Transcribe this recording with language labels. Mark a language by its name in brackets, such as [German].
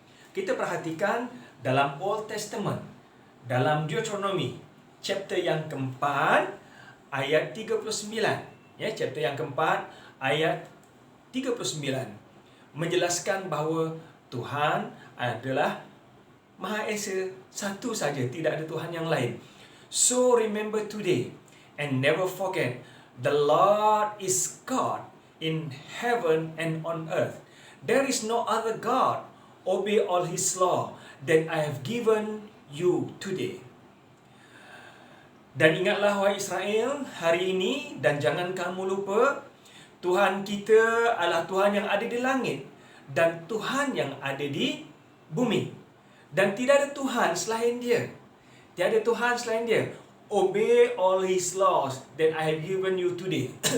[Malay] Kita perhatikan dalam Old Testament, dalam Deuteronomy chapter yang keempat ayat 39. Ya, chapter yang keempat ayat 39 menjelaskan bahawa Tuhan adalah Maha Esa, satu saja, tidak ada Tuhan yang lain. [English] So remember today and never forget, the Lord is God in heaven and on earth. There is no other God. Obey all His law that I have given you today. [Malay] Dan ingatlah wahai Israel hari ini, dan jangan kamu lupa, Tuhan kita adalah Tuhan yang ada di langit dan Tuhan yang ada di bumi. Dan tidak ada Tuhan selain Dia. Tiada Tuhan selain Dia. [English] Obey all His laws that I have given you today.